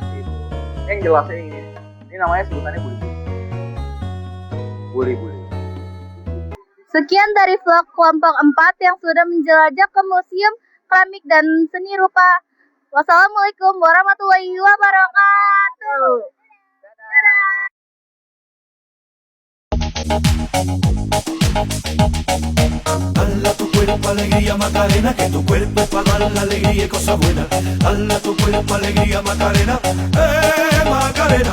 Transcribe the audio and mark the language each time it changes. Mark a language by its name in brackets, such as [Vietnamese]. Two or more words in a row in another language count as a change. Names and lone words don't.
[Indonesian] Yang jelasnya ini Ini namanya sebutannya buli-buli. Buli-buli. Sekian dari vlog kelompok 4 yang sudah menjelajah ke Museum Keramik dan Seni Rupa. [Arabic] والسلام عليكم ورحمة الله وبركاته. [Spanish] Dale a tu cuerpo alegría Macarena, que tu cuerpo es para dar la alegría y cosas buenas. Dale a tu cuerpo alegría Macarena, Macarena.